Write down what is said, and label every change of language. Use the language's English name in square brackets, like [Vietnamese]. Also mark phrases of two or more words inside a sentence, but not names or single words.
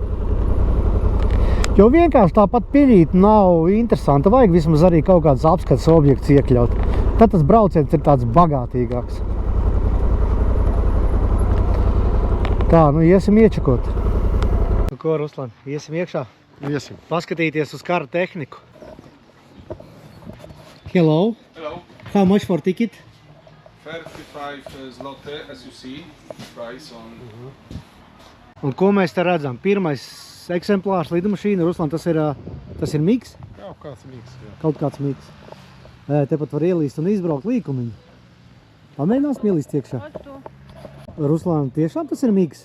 [Latvian] Jo vienkārši tāpat piļīt nav interesanti. Vajag vismaz arī kaut kāds apskates objekts iekļaut. Tad tas brauciens ir tāds bagātīgāks. Tā, nu iesim iečakot. Nu ko, Ruslan, iesim iekšā? Iesim. Paskatīties uz kara tehniku. [English] Hello. Hello. How much for ticket? 35 zloty, as you see, price on... [Latvian] Un ko mēs te redzam? Pirmais eksemplārs lidmašīna, Ruslan, tas ir migs? Kaut kāds mīgs, jā. Kaut kāds migs. Tepat var ielīst un izbraukt līkumiņu. Pamēģināsim ielīst iekšā. Ruslan, tiešām tas ir migs?